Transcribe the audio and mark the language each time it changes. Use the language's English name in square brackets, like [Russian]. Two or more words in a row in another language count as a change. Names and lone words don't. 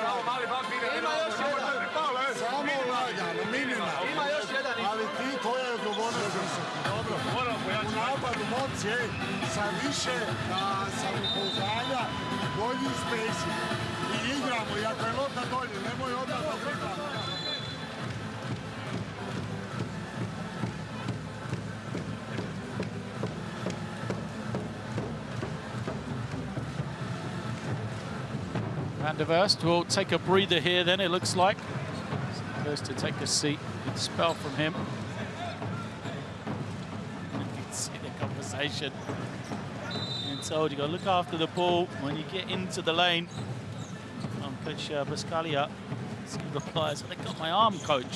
[Serbian] Ima još jedan. Samo lagano, minimalno. Ima još jedan. Ali ti, tvoja je odgovornost visoki. Dobro. U napadu, momci, sa više samopouzdanja, bolji spacing. I igramo, i ako je lopta dolje, nemoj odmah da vrta. [English] Van der Verst will take a breather here then, it looks like. Goes to take a seat. Good spell from him. You can see the conversation. Being told you got to look after the ball when you get into the lane. Coach Bascalia replies, I got my arm, coach.